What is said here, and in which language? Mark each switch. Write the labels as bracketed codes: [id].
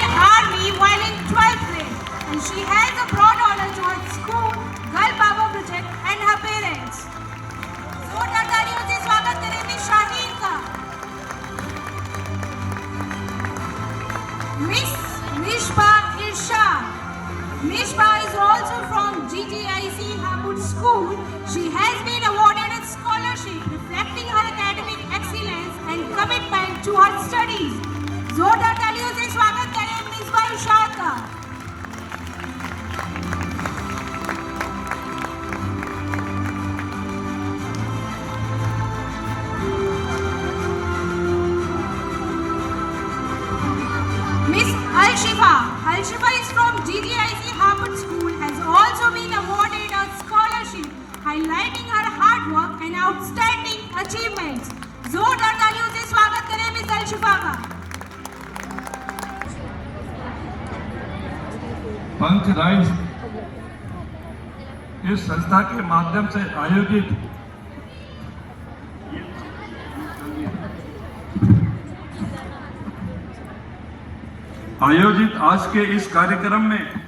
[en] Army while in 12th grade, and she has a broad honor towards school, Girl Power Project, and her parents. [hi] जोरदार तालियों से स्वागत करेंगे शाहीन का। [en] Miss Mishpa Irshad. Mishpa is also from GGIC Hamud School. She has been awarded a scholarship reflecting her academic excellence and commitment to her studies. [hi] जोरदार तालियों से स्वागत करें मिसबा इरशाद का। [en] Miss Al-Shifa. Al-Shifa is from GGIC Hamud School, has also been awarded a scholarship highlighting her hard work and outstanding achievements. [hi] जोरदार तालियों से स्वागत करें मिस Al-Shifa का। पंथ राइज इस संस्था के माध्यम से आयोजित आज के इस कार्यक्रम में